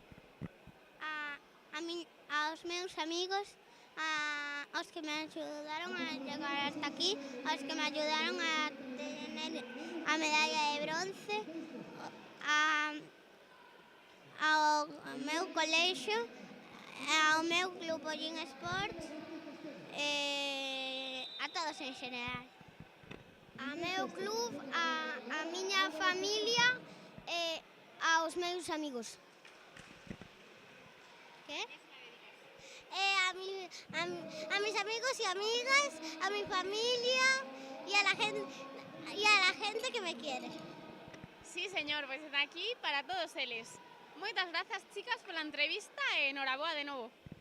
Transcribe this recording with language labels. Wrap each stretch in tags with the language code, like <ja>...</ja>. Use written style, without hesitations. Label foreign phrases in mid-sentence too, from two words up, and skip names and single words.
<gl>aos meus amigos, aos que me axudaron a llegar hasta aquí,</gl> <es>aos que me ayudaron a tener</es> <gl>a medalla de bronce, ao meu colexio, ao meu club Ollín Sports, a todos en xeral. A meu club, a miña familia e aos meus amigos. Que?</gl> <es>A mis amigos y amigas, a mi familia y a la gente que me quiere. Sí, señor,</es> <gl>pois de aquí para todos eles. Moitas grazas, chicas, pola entrevista e enhoraboa de novo.</gl>